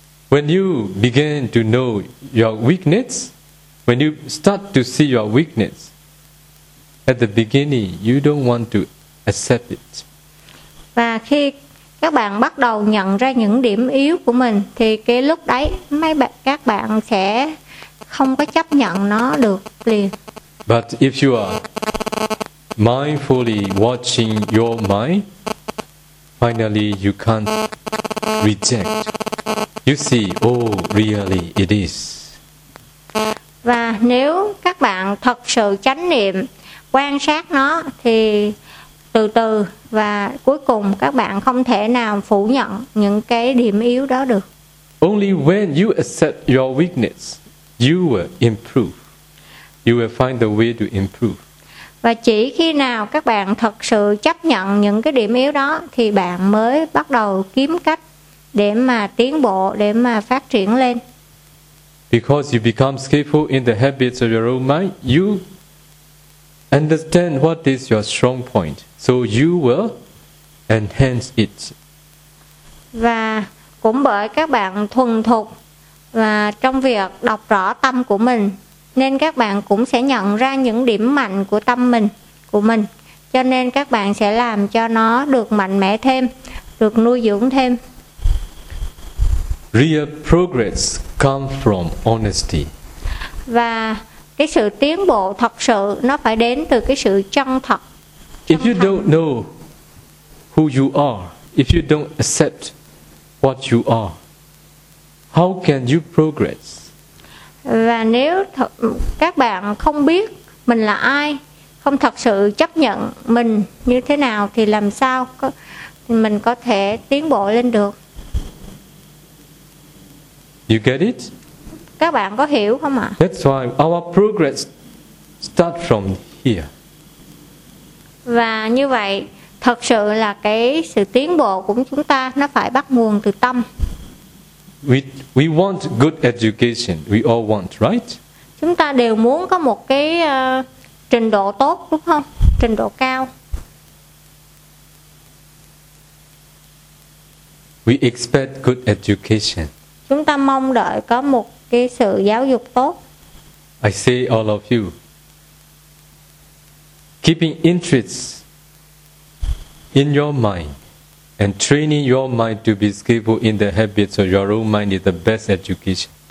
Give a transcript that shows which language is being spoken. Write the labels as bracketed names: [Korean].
[English] When you begin to know your weakness, when you start to see your weakness, at the beginning, you don't want to accept it. [Vietnamese] Và khi các bạn bắt đầu nhận ra những điểm yếu của mình, thì cái lúc đấy các bạn sẽ không có chấp nhận nó được liền. [English] But if you are mindfully watching your mind, finally you can't reject. You see, oh, really it is. [Vietnamese] Và nếu các bạn thật sự chánh niệm, quan sát nó, thì từ từ và cuối cùng các bạn không thể nào phủ nhận những cái điểm yếu đó được. [English] Only when you accept your weakness, you will improve. You will find the way to improve. [Vietnamese] Và chỉ khi nào các bạn thật sự chấp nhận những cái điểm yếu đó, thì bạn mới bắt đầu kiếm cách để mà tiến bộ, để mà phát triển lên. [English] Because you become skillful in the habits of your own mind, you understand what is your strong point, so you will enhance it. [Vietnamese] Và cũng bởi các bạn thuần thục và trong việc đọc rõ tâm của mình, nên các bạn cũng sẽ nhận ra những điểm mạnh của tâm mình, của mình. Cho nên các bạn sẽ làm cho nó được mạnh mẽ thêm, được nuôi dưỡng thêm. [English] Real progress comes from honesty. [Vietnamese] Và cái sự tiến bộ thật sự nó phải đến từ cái sự chân thật. [English] If you don't know who you are, if you don't accept what you are, how can you progress? [Vietnamese] Và nếu các bạn không biết mình là ai, không thật sự chấp nhận mình như thế nào, thì làm sao mình có thể tiến bộ lên được? [English] You get it? [Vietnamese] Các bạn có hiểu không ạ? [English] That's why our progress starts from here. [Vietnamese] Và như vậy, thật sự là cái sự tiến bộ của chúng ta nó phải bắt nguồn từ tâm. [English] We want good education. We all want, right? [Vietnamese] Chúng ta đều muốn có một cái trình độ tốt, đúng không? Trình độ cao. [English] We expect good education. [Vietnamese] Chúng ta mong đợi có một cái sự giáo dục tốt. [English] I say all of you, keeping interest in your mind and training your mind to be skillful in the habits of your own mind is the best education.